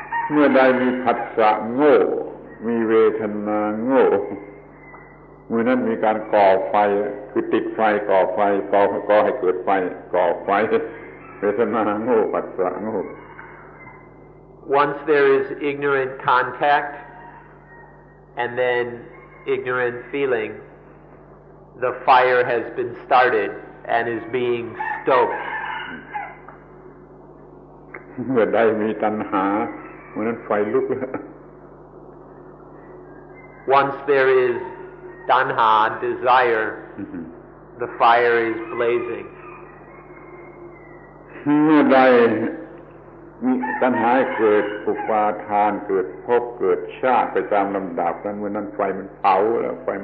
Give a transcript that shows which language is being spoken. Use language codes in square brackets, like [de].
[th] เมื่อใดมีผัสสะโง่มีเวทนาโง่เมื่อนั้นมีการก่อไฟคือติดไฟก่อให้เกิดไฟก่อไฟเวทนาโง่ผัสสะโง่ [en] Once there is ignorant contact and then ignorant feeling, the fire has been started and is being stoked. [th] เมื่อใดมีตัณหาเมื่อนั้นไฟลุก [en] Once there is tanha, desire, the fire is blazing. [th] เมื่อใดมีตัณหาเกิดอุปาทานเกิดภพเกิดชาติไปตามลำดับนั้นเมื่อนั้นไฟมันเผาแล้ว